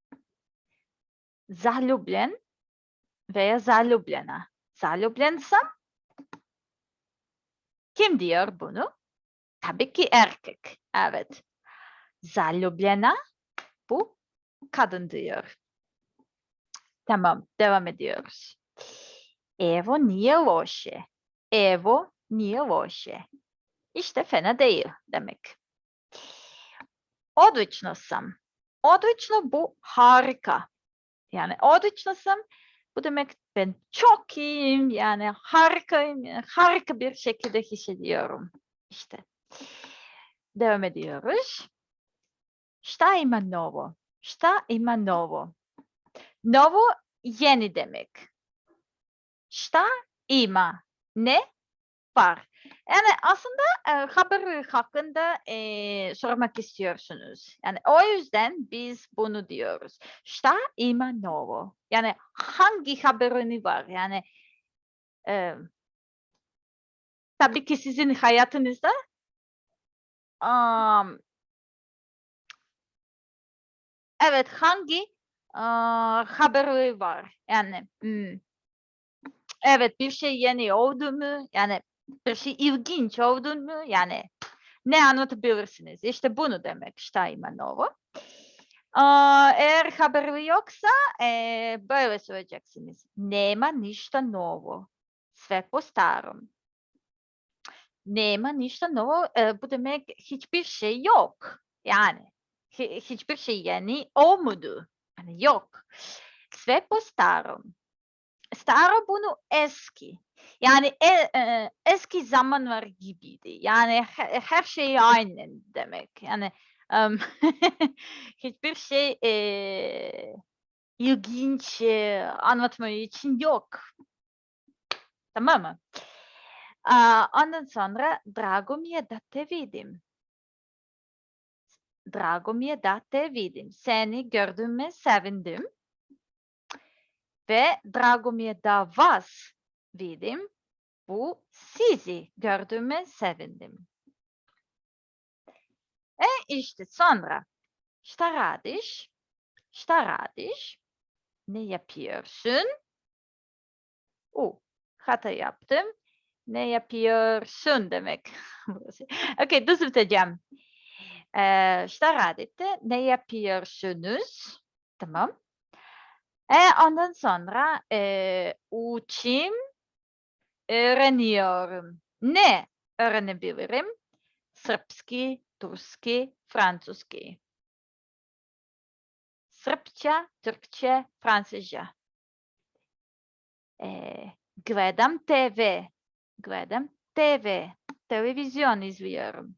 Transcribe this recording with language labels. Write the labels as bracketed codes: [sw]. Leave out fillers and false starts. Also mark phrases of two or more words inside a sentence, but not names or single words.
[sr] Zaljubljen veya zaljubljena. [tr] Zaljubljensam kim diyor bunu? Tabii ki erkek. Evet. Zaljubljena bu kadın diyor. Tamam, devam ediyoruz. [sr] Evo nije loše. Evo nije loše. [tr] İşte fena değil demek. [sr] Odlično sam. [tr] Odlično bu harika. Yani [sr] odlično sam [tr] bu demek ben çok iyiyim yani harikayım. Yani harika bir şekilde hissediyorum. İşte. Devam ediyoruz. [sr] Šta ima novo? Šta ima novo? [tr] Novo yeni demek. [sr] Šta ima? [tr] Ne var? Yani aslında haber hakkında sormak istiyorsunuz. Yani o yüzden biz bunu diyoruz. Šta ima novo? Yani hangi haberini var? Yani tabii ki sizin hayatınızda evet hangi haberi var? Yani evet bir şey yeni oldu mu? Yani bir şey ilginç oldu mu? Yani ne anlatabilirsiniz? İşte bunu demek [sr] šta ima novo. [tr] Eğer haberi yoksa böyle söyleyeceksiniz. [sr] Nema ništa novo. Sve po starom. Nema ništa novo [tr] bu demek hiçbir şey yok. Yani hiçbir şey yeni olmadı. Yani yok. [sr] Sve po starom. [tr] Staro bunu eski. Yani eski zamanlar gibiydi. Yani her şey aynı demek. Yani hiçbir şey ilginç anlatmayı için yok. Tamam mı? Ondan sonra [sr] drago mi je da te vidim. Drago mi je da te vidim. [tr] Seni gördüğüme sevindim. [sr] Ve drago mi je da vas vidim. [tr] Bu sizi gördüğüme sevindim. İşte sonra [sr] šta radiš? Šta radiš? [tr] Ne yapıyorsun? Hata yaptım. Ne yapıyorsun demek. Okay, düz tutacağım. [sr] Šta radite? [tr] Ne yapıyorsunuz? Tamam. Ondan sonra učim, öğreniyorum. Ne öğrenebilirim? [sr] Srpski, turski, francuski. [tr] Srpça, Türkçe, Fransızca. [sr] Gledam TV. Gledam TV. [tr] Televizyon izliyorum.